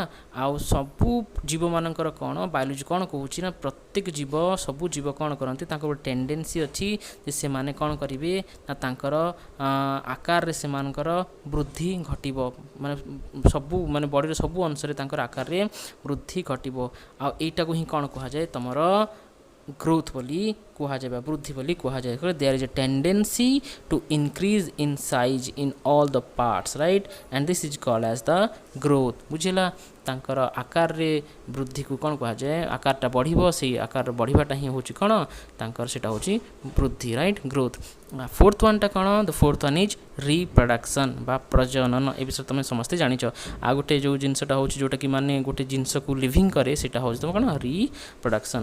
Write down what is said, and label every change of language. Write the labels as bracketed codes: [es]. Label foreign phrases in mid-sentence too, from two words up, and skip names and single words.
[or] ଆଉ ସବୁ ଜୀବମାନଙ୍କର କ'ଣ ବାୟୋଲୋଜି କ'ଣ କହୁଛି ନା ପ୍ରତ୍ୟେକ ଜୀବ ସବୁ ଜୀବ କ'ଣ କରନ୍ତି, ତାଙ୍କର ଗୋଟେ ଟେଣ୍ଡେନ୍ସି ଅଛି ଯେ ସେମାନେ କ'ଣ କରିବେ ନା ତାଙ୍କର ଆକାରରେ ସେମାନଙ୍କର ବୃଦ୍ଧି ଘଟିବ, ମାନେ ସବୁ ମାନେ ବଡ଼ିର ସବୁ ଅଂଶରେ ତାଙ୍କର ଆକାରରେ ବୃଦ୍ଧି ଘଟିବ। ଆଉ ଏଇଟାକୁ ହିଁ କ'ଣ କୁହାଯାଏ ତୁମର growth ବୋଲି କୁହାଯାଏ ବା ବୃଦ୍ଧି ବୋଲି କୁହାଯାଏ। [en] there is a tendency to increase in size in all the parts, right, and this is called as the growth। [or] ବୁଝିଲା, ତାଙ୍କର ଆକାରରେ ବୃଦ୍ଧିକୁ କ'ଣ କୁହାଯାଏ, ଆକାରଟା ବଢ଼ିବ, ସେଇ ଆକାର ବଢ଼ିବାଟା ହିଁ ହେଉଛି କ'ଣ ତାଙ୍କର ସେଇଟା ହେଉଛି ବୃଦ୍ଧି, [en] right, growth. fourth one କ'ଣ, the fourth one is reproduction [or] ବା ପ୍ରଜନନ। ଏ ବିଷୟରେ ତୁମେ ସମସ୍ତେ ଜାଣିଛ। ଆଉ ଗୋଟେ ଯେଉଁ ଜିନିଷଟା ହେଉଛି ଯେଉଁଟାକି ମାନେ ଗୋଟେ ଜିନିଷକୁ ଲିଭିଂ କରେ ସେଇଟା ହେଉଛି ତୁମ କ'ଣ ରିପ୍ରଡକ୍ସନ୍।